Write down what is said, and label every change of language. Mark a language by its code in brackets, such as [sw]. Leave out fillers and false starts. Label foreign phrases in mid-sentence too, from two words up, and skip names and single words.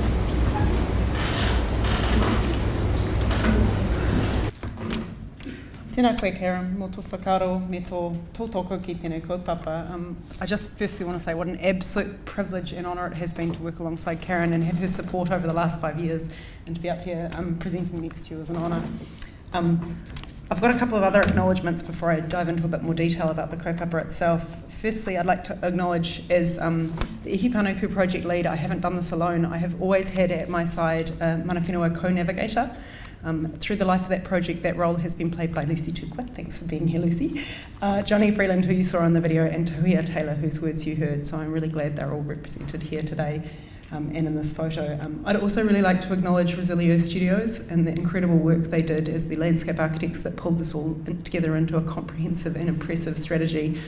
[mi] Te Tēnā koe, Karen, mō tō whakaro, me tō tōtoko ki tēnei kaupapa. [en] I just firstly want to say what an absolute privilege and honour it has been to work alongside Karen and have her support over the last 5 years, and to be up here presenting next to you is an honour. I've got a couple of other acknowledgements before I dive into a bit more detail about the kaupapa itself. Firstly, I'd like to acknowledge, as the Ihi Panuku project lead, I haven't done this alone. I have always had at my side a [mi] mana whenua [en] co-navigator. Through the life of that project, that role has been played by Lucy Tukwa. Thanks for being here, Lucy. Johnny Freeland, who you saw on the video, and Tuia Taylor, whose words you heard. So I'm really glad they're all represented here today and in this photo. I'd also really like to acknowledge Resilio Studios and the incredible work they did as the landscape architects that pulled this all together into a comprehensive and impressive strategy.